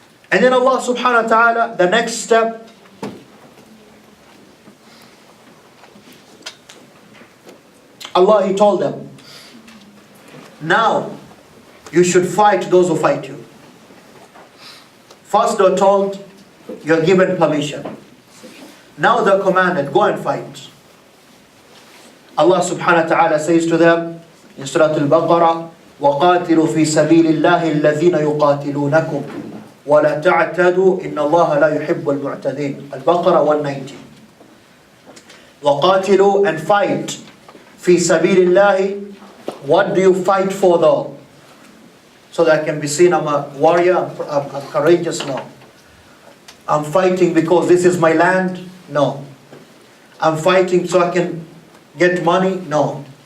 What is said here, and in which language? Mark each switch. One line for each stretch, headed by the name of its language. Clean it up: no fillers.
English: And then Allah subhanahu wa ta'ala, the next step, Allah, He told them, now you should fight those who fight you. First they were told, you are given permission. Now they are commanded, go and fight. Allah subhanahu wa ta'ala says to them in Surah Al-Baqarah,
Arabic: وَقَاتِلُوا فِي سَبِيلِ اللَّهِ الَّذِينَ يُقَاتِلُونَكُمْ وَلَا تَعْتَدُوا إِنَّ اللَّهَ لَا يُحِبُّ الْمُعْتَدِينَ.
English: Al-Baqarah 190.
Arabic: وَقَاتِلُوا
English: and fight
Arabic: فِي سَبِيلِ اللَّهِ
English: What do you fight for though? So that I can be seen I'm a warrior, I'm courageous? No. I'm fighting because this is my land? No. I'm fighting so I can get money? No.